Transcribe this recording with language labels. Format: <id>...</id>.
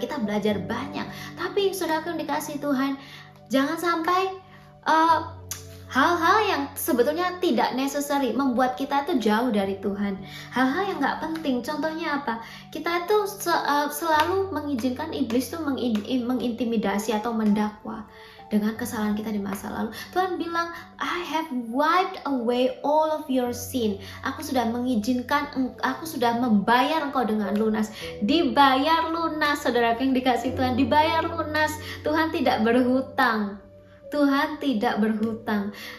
<id>Kita belajar banyak. Tapi saudara yang dikasih Tuhan, jangan sampai hal-hal yang sebetulnya tidak necessary membuat kita itu jauh dari Tuhan. Hal-hal yang nggak penting. Contohnya apa? Kita itu selalu mengizinkan iblis itu mengintimidasi atau mendakwa dengan kesalahan kita di masa lalu. Tuhan bilang,</id> <en>I have wiped away all of your sin.</en> <id>Aku sudah mengizinkan, aku sudah membayar engkau dengan lunas. Dibayar lunas, saudara yang dikasih Tuhan, dibayar lunas. Tuhan tidak berhutang. Tuhan tidak berhutang.</id>